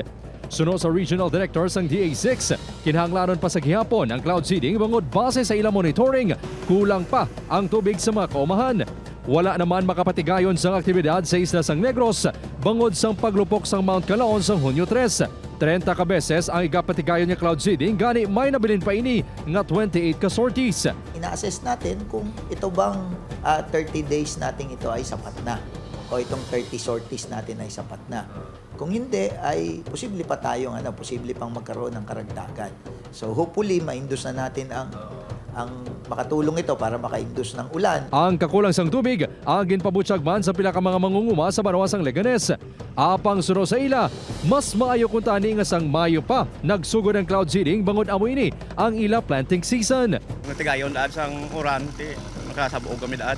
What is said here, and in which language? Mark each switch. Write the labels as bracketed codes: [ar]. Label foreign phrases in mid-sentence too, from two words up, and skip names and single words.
[hil] Suno sa Regional Director sang DA6, kinahanglanon pa sa gihapon ang [en] cloud seeding [hil] bangod base sa ilang monitoring, kulang pa ang tubig sa mga kaumahan. Wala naman makapatigayon sang aktibidad sa isla sang Negros bangod sang paglupok sang Mount Kanlaon sang Hunyo 3. 30 ka beses ang igapatigayon niya [en] cloud seeding, [hil] gani may nabilin pa ini nga 28 ka sorties. [tl] Ina-assess natin kung ito bang 30 days natin ito ay sapat na o itong 30 sorties natin ay sapat na. Kung hindi, ay posible pa tayong posible pang magkaroon ng karagdagan. So hopefully, ma-induce na natin ang makatulong ito para maka-induce ng ulan. [hil] Ang kakulang sang tubig, ang ginpabutyag man sa pila ka mga mangunguma sa banawasang Leganes. Apang suno sa ila, mas maayo kung tani nga sang Mayo pa, nagsugod ang [en] cloud seeding [hil] bangod amo ini ang ila [en] planting season. [hil] Natigayon daan sang uran, makasabog kami daan.